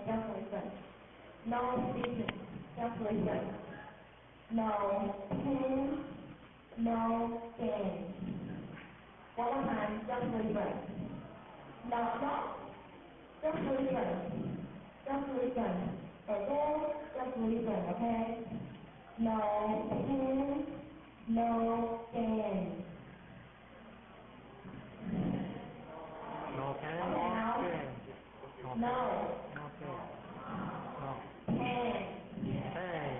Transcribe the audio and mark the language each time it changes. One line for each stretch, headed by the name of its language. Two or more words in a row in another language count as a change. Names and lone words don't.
English: Just listen. No speaking. Just listen. No pain, no gain. One more time, just listen. No, just listen. Just listen. Just listen, okay? No pain, no gain. No pain, Okay, now. no gain. No. No pain. No Pain. pain.